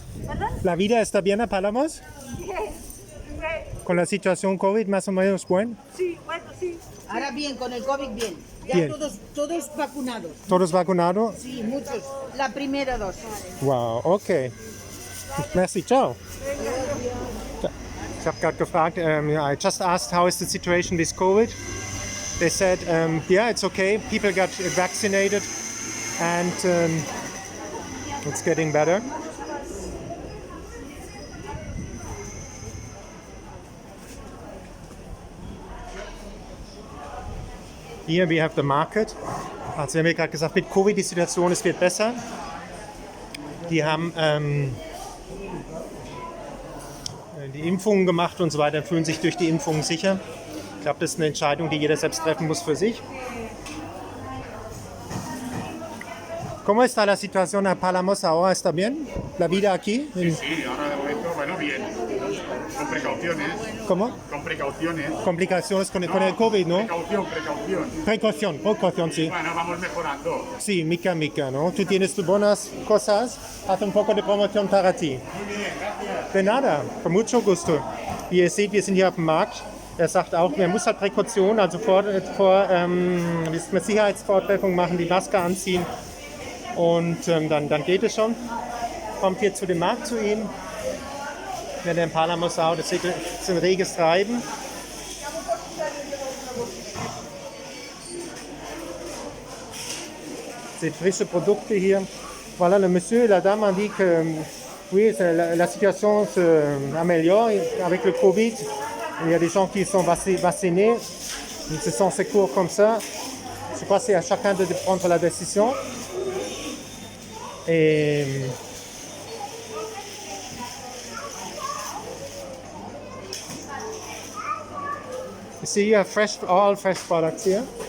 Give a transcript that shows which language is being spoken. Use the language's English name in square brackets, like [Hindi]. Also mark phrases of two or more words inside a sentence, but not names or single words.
[Spanish] ¿Perdón? ¿La vida está bien a Palamos? ¿Con la situación COVID más o menos bueno? Sí, bueno, sí. Ahora bien, con el COVID bien. Ya Bien. Todos vacunados. ¿Todos vacunados? Sí, muchos. La primera dosis. [English] Wow, okay. Merci, [German] ciao. Ich habe gerade gefragt, [English] I just asked how is the situation with COVID. They said, yeah, it's okay. People got vaccinated and it's getting better. Here we have the market. [German] Also wir haben ja gerade gesagt, mit Covid die Situation, es wird besser. Die haben die Impfungen gemacht und so weiter, fühlen sich durch die Impfungen sicher. Ich glaube, das ist eine Entscheidung, die jeder selbst treffen muss für sich. [Spanish] ¿Cómo está la situación en Palamos ahora? ¿Está bien? ¿La vida aquí? Sí, ahora de momento, bueno, bien. Con precauciones. ¿Cómo? Con precauciones. Complicaciones con el COVID, ¿no? Precaución. Precaución, sí. Bueno, vamos mejorando. Sí, mica, ¿no? Tú tienes tus buenas cosas, haz un poco de promoción para ti. Muy bien, gracias. De nada, con mucho gusto. [German] Wie ihr seht, wir sind hier auf dem Markt. Er sagt auch, man muss halt Präkaution, also Sicherheitsvorkehrungen machen, die Maske anziehen und dann geht es schon. Kommt hier zu dem Markt zu ihm. Wenn er in Palamos auch, das ist ein reges Treiben. Seht frische Produkte hier. [French] Voilà, le monsieur et la dame ont dit que oui, la situation s'améliore avec le Covid. Il y a des gens qui sont vaccinés. Ce sont ces cours comme ça. Je crois que c'est à chacun de prendre la décision. [English] Et you see, you have all fresh products here.